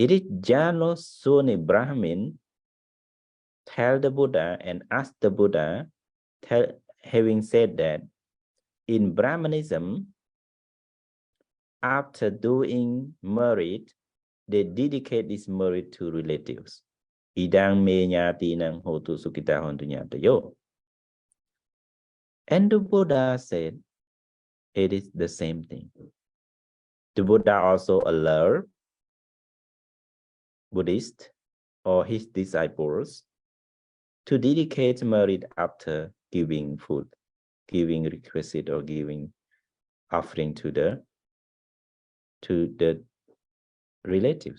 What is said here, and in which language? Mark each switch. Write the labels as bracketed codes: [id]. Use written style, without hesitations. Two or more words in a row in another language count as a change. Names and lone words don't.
[en] It is Jano Suni Brahmin tell the Buddha and ask the Buddha, having said that in Brahmanism, after doing merit, they dedicate this merit to relatives. [pi] Idang me nyati nang hotu sukita hontu nyatayo. [en] And the Buddha said, it is the same thing. The Buddha also allowed Buddhists or his disciples to dedicate merit after giving food, giving requisite or giving offering to the relatives.